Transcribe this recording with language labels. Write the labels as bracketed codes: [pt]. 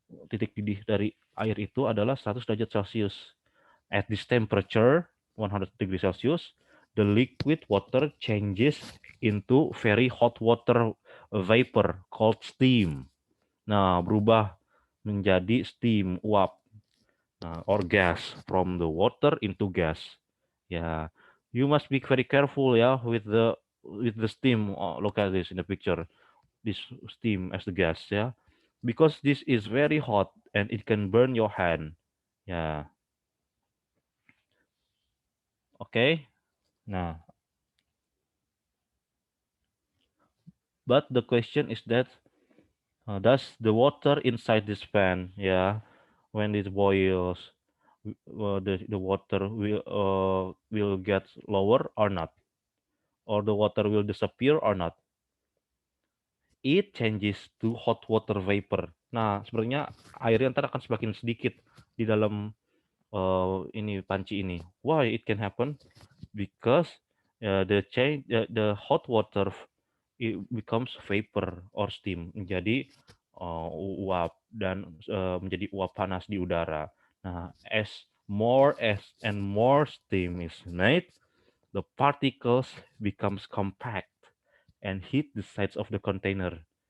[id] Titik didih dari air itu adalah 100 derajat Celcius. [en] At this temperature, 100 degrees Celsius, the liquid water changes into very hot water vapor called steam. [id] Nah, berubah menjadi steam, uap, [en] or gas from the water into gas. Ya, you must be very careful ya with the steam. Oh, look at this in the picture. This steam as the gas ya, because this is very hot and it can burn your hand. Ya, oke. Nah, but the question is that does the water inside this pan, yeah, when it boils, the water will get lower or not, or the water will disappear or not? It changes to hot water vapor. [id] Nah, sebenarnya airnya ntar akan semakin sedikit di dalam ini panci ini. [en] Why it can happen? Because the hot water it becomes vapor or steam. Jadi [id] uap dan menjadi uap panas di udara. [en] Nah, as more and more steam is made, the particles becomes compact and hit the sides of the container.